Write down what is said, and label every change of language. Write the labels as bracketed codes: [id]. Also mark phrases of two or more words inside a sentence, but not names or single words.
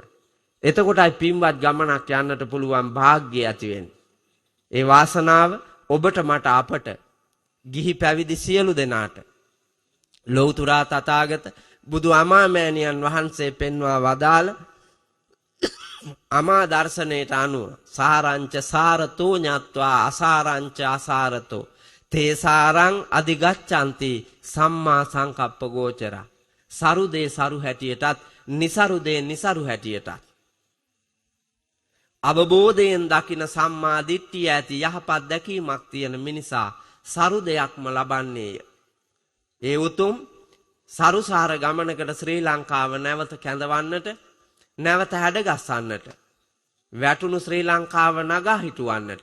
[si] එතකොටයි පින්වත් ගමනක් යන්නට පුළුවන් වාග්ය ඇති වෙන්නේ. ඒ වාසනාව ඔබට මට අපට ගිහි පැවිදි සියලු දෙනාට ලෞතුරා තථාගත බුදු අමාමෑණියන් වහන්සේ පෙන්වා වදාළ අමා දර්ශනයට අනුව [pi] සාරංච සාරතෝ ඤත්වා අසාරංච අසාරතෝ තේසාරං අධිගච්ඡanti සම්මා සංකප්ප ගෝචරා. [si] සරුදේ සරු හැටියටත් නිසරුදේ නිසරු හැටියටත් අවබෝධයෙන් දකින සම්මා දිට්ඨිය ඇති යහපත් දැකීමක් තියෙන මිනිසා සරු දෙයක්ම ලබන්නේය. ඒ උතුම් සරුසාර ගමනකට ශ්‍රී ලංකාව නැවත කැඳවන්නට නැවත හැඩගස්සන්නට වැටුණු ශ්‍රී ලංකාව නගා හිටුවන්නට